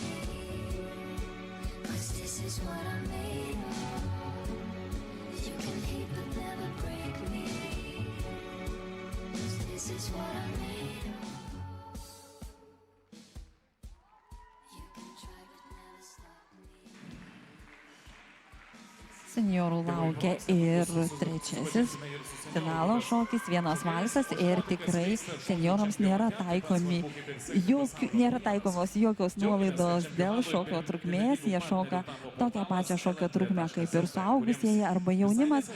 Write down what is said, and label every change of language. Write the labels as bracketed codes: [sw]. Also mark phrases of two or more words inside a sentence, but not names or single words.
[en] 'Cause this is what I'm made of. You can hate but never break me. 'Cause this is what I'm made of. You can try but never stop me. [lt] Seniorų laukia ir trečiasis finalo šokis, vienas valsas ir tikrai seniorams nėra taikomos jokios nuolaidos dėl šokio trukmės. Jie šoka tokią pačią šokio trukmę kaip ir suaugusieji arba jaunimas.